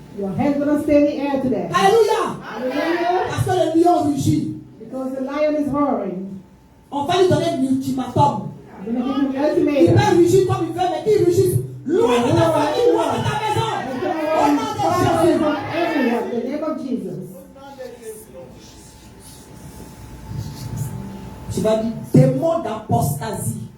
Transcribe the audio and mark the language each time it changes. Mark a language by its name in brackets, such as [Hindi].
[English] Your hand's gonna stay in the air today. [French] Alléluia. [English] Hallelujah. [French] Parce que le lion rugit. [English] Because the lion is roaring. [French] On va lui donner un ultimatum. [English] I'm gonna give you an [French] Il [English] ultimatum. [French] peut rugir comme il veut, mais qu'il rugisse loin de ta famille, loin de ta maison. Au nom de Jésus. [English] From everyone, in the name of Jesus. [French] Tu vas dire démon d'apostasie.